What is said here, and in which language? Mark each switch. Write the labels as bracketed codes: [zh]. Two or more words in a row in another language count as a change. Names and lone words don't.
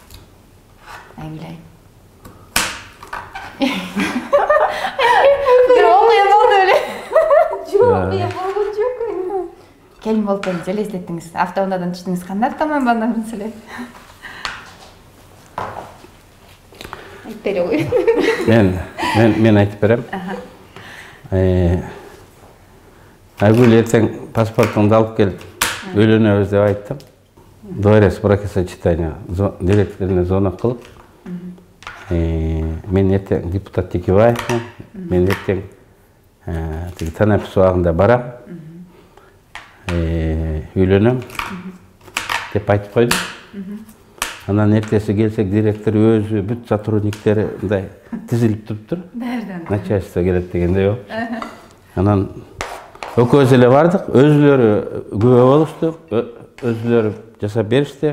[ky] Айгүл айым. келин болуп элестеттиңиз. Автоунаадан түштүңүз, кандай автоунаадан эле? Айтып бере кой. Мен айтып берем. Айгүл ертең паспортыңды алып келіп, үйлөнөбүз деп айттым. [ru] Доверенность бракосочетания [ky] директоруна звонок кылып, мен ертең депутат Текебаевмын, мен ертең Танапис убагында барам, үйлөнөм деп айтып койдум. Анан эртеси келсек, директор өзү бүт сотрудниктери мындай тизилип туруптур. Начальство келет дегендей болуп. Анан экөөбүз эле бардык, өзүлөрү күбө болушту, өзүлөрү жасап беришти.